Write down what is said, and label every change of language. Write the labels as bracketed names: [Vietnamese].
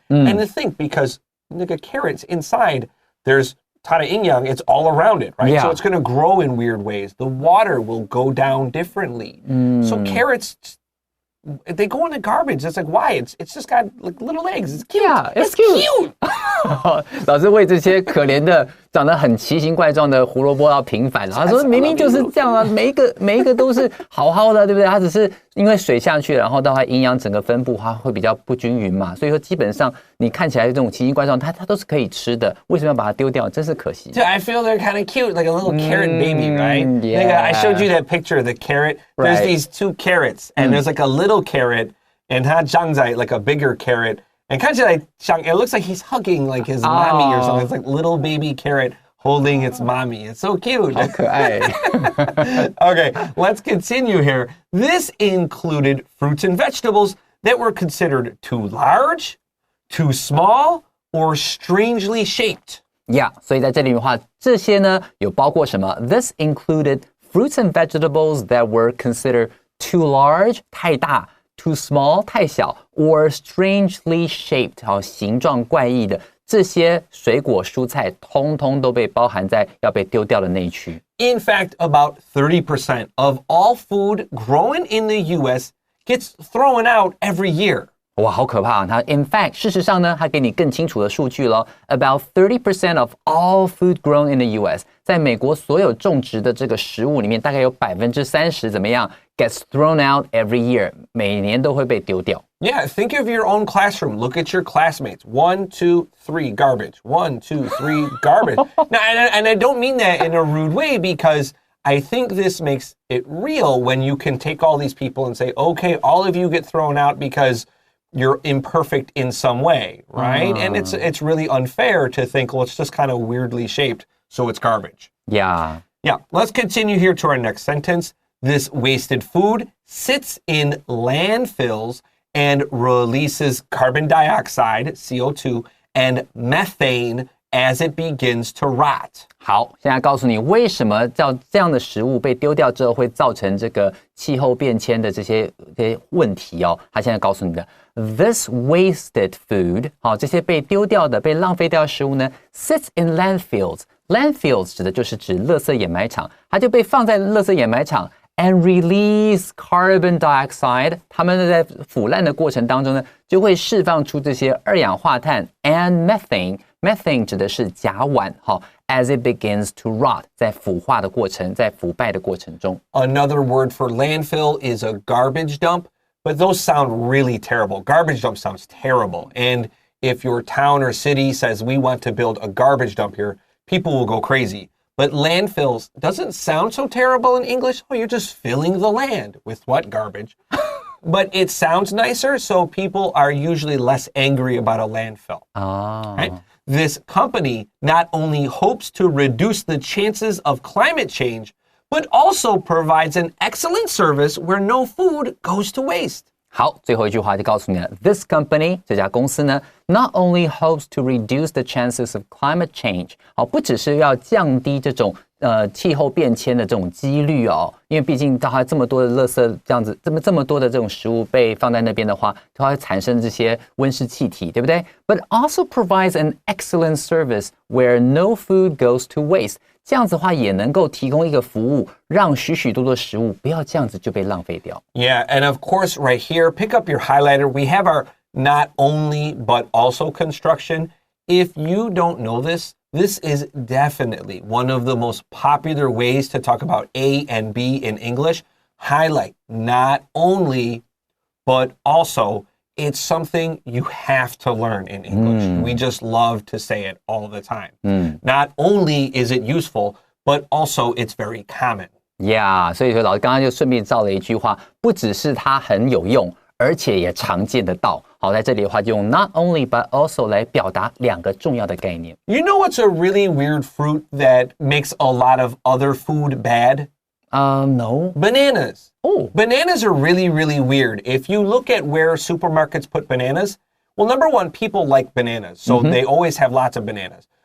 [English] And to think because the carrots inside, there's [Chinese] 它的营养, [English] it's all around it, right? So it's going to grow in weird ways. The water will go down differently. So carrots, they go in the garbage. It's like, why? It's just got like little legs. It's cute. Yeah, it's cute. [Chinese] 老师为这些可怜的长得很奇形怪状的胡萝卜要平反了。他说明明就是这样啊，每一个都是好好的，对不对？它只是因为水下去，然后到它营养整个分布，它会比较不均匀嘛。所以说基本上你看起来这种奇形怪状，它都是可以吃的。为什么要把它丢掉？真是可惜。 [English] Dude, I feel they're kind of cute, like a little carrot baby, right? Yeah. I showed you that picture of the carrot. There's these two carrots, and there's like a little carrot, and [Chinese] 它长在 [English] like a bigger carrot. And kind of like, it looks like he's hugging like his mommy or something. It's like little baby carrot holding its mommy. It's so cute. [Chinese] 好可爱。 [English] Okay, let's continue here. This included fruits and vegetables that were considered too large, too small, or strangely shaped. [Chinese] Yeah, 所以在这里的话，这些呢有包括什么 ？ [English] This included fruits and vegetables that were considered too large， [Chinese] 太大。 [English] Too small [Chinese] 太小 [English] or strangely shaped [Chinese] 形状怪异的这些水果蔬菜通通都被包含在要被丢掉的那一区。 [English] In fact, about 30% of all food grown in the US gets thrown out every year. [Chinese] 哇，好可怕啊！它 [English] in fact [Chinese] 事实上呢，它给你更清楚的数据咯。 [English] About 30% of all food grown in the US， [Chinese] 在美国所有种植的这个食物里面，大概有30%怎么样 [English] gets thrown out every year， [Chinese] 每年都会被丢掉。 [English] Yeah, think of your own classroom. Look at your classmates. 1, 2, 3, garbage. 1, 2, 3, garbage. Now, and I don't mean that in a rude way because I think this makes it real when you can take all these people and say, okay, all of you get thrown out because you're imperfect in some way, right? And it's really unfair to think, well, it's just kind of weirdly shaped, so it's garbage. Yeah. Yeah, let's continue here to our next sentence. This wasted food sits in landfills and releases carbon dioxide, CO2, and methane as it begins to rot. [Chinese] 好，现在告诉你为什么叫这样的食物被丢掉之后会造成这个气候变迁的这些问题哦。他现在告诉你的 ， [English] this wasted food， [Chinese] 好，这些被丢掉的、被浪费掉的食物呢 ， [English] sits in landfills。 [Chinese] landfills 指的就是指垃圾掩埋场，它就被放在垃圾掩埋场。 [English] And release carbon dioxide， [Chinese] 它们在腐烂的过程当中呢，就会释放出这些二氧化碳 [English] and methane。 [Chinese] methane 指的是甲烷，哈 ， [English] as it begins to rot， [Chinese] 在腐化的过程，在腐败的过程中。 [English] Another word for landfill is a garbage dump, but those sound really terrible. Garbage dump sounds terrible. And if your town or city says we want to build a garbage dump here, people will go crazy. But landfills doesn't sound so terrible in English. Oh, you're just filling the land with what garbage? But it sounds nicer, so people are usually less angry about a landfill. Right? This company not only hopes to reduce the chances of climate change, but also provides an excellent service where no food goes to waste. [Chinese] 好，最后一句话就告诉你了 ， [English] This company [Chinese] 这家公司呢 ， [English] not only hopes to reduce the chances of climate change， [Chinese] 好，不只是要降低这种气候变迁的这种几率哦，因为毕竟它这么多的垃圾这样子，这么多的这种食物被放在那边的话，它会产生这些温室气体，对不对 ？ [English] But also provides an excellent service where no food goes to waste。 [Chinese] 这样子的话也能够提供一个服务，让许许多多食物不要这样子就被浪费掉。 [English] Yeah, and of course, right here, pick up your highlighter. We have our not only but also construction. If you don't know this, this is definitely one of the most popular ways to talk about A and B in English. Highlight not only but also. It's something you have to learn in English. We just love to say it all the time. Not only is it useful, but also it's very common. [Chinese] Yeah, 所以说老师刚刚就顺便造了一句话，不只是它很有用，而且也常见得到。好，在这里的话就用 [English] not only but also [Chinese] 来表达两个重要的概念。 [English] You know what's a really weird fruit that makes a lot of other food bad? No. Bananas. Oh. Bananas are really, really weird. If you look at where supermarkets put bananas, well, number one, people like bananas, so they always have lots of bananas.